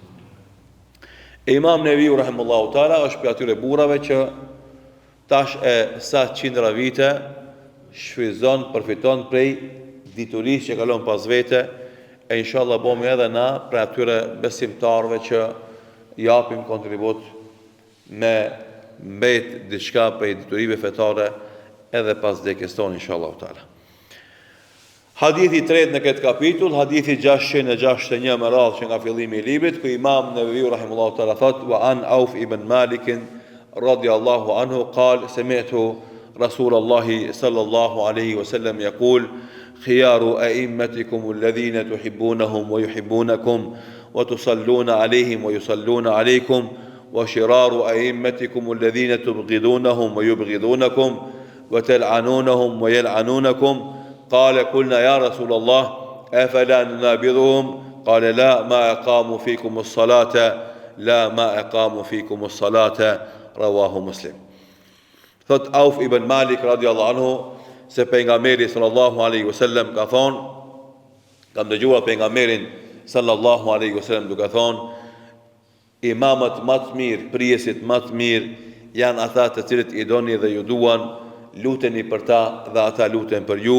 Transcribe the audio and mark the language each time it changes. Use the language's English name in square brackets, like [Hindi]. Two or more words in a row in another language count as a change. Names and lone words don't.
[Albanian] Imam Neviu [Arabic] رحمه الله تعالى [Albanian] është për atyre burrave që tash e sa qindra vite shfryzon, përfiton prej diturisë që kalon pas vete, e inshallah bomi edhe na për atyre besimtarve që japim kontribut me mbet diçka prej diturive fetare edhe pas vdekjes tonë [Arabic] إن شاء الله تعالى. [Albanian] Hadithi i tretë në këtë kapitull, hadithi 661 me radhë që nga fillimi i librit, ku Imam Neveviu [Arabic] رحمه الله تعالى [Albanian] thot: [Arabic] "وعن عوف بن مالك رضي الله عنه قال سمعت رسول الله صلى الله عليه وسلم يقول خيار أئمتكم الذين تحبونهم ويحبونكم وتصلون عليهم ويصلون عليكم وشرار أئمتكم الذين تبغضونهم ويبغضونكم وتلعنونهم ويلعنونكم." قال قلنا يا رسول الله أفلا ننابذهم قال لا ما أقاموا فيكم الصلاة لا ما أقاموا فيكم الصلاة رواه مسلم. [Albanian] Thot Auf ibn Malik [Arabic] رضي الله عنه [Albanian] se pejgamberi [Arabic] صلى الله عليه وسلم [Albanian] ka thonë, kam dëgjuar pejgamberin [Arabic] صلى الله عليه وسلم [Albanian] duke thonë, imamët më të mirë, prijesit më të mirë janë ata të cilët i doni dhe ju duan, luteni për ta dhe ata luten për ju.